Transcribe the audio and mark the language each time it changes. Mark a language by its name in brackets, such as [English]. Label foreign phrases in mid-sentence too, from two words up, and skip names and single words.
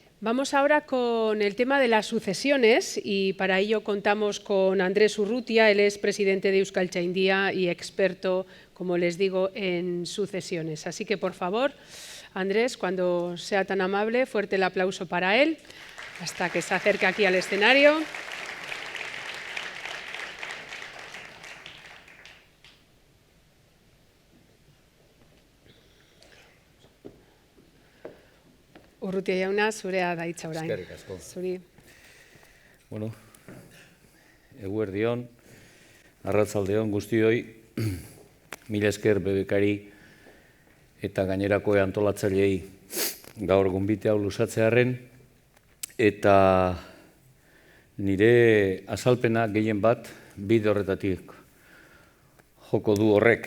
[Spanish] Vamos ahora con el tema de las sucesiones y para ello contamos con Andrés Urrutia. Él es presidente de Euskaltzaindia y experto, como les digo, en sucesiones. Así que, por favor, Andrés, cuando sea tan amable, fuerte el aplauso para él, hasta que se acerque aquí al escenario. [Basque] Urrutia jauna, zurea da hitza orain. Eskerrik asko. Zuri. Bueno, eguerdion, arratzaldeon guztioi, mila esker bebekari eta gainerako antolatzaileei gaur gonbite hau luzatzearren, eta nire azalpena gehien bat bide horretatik joko du horrek.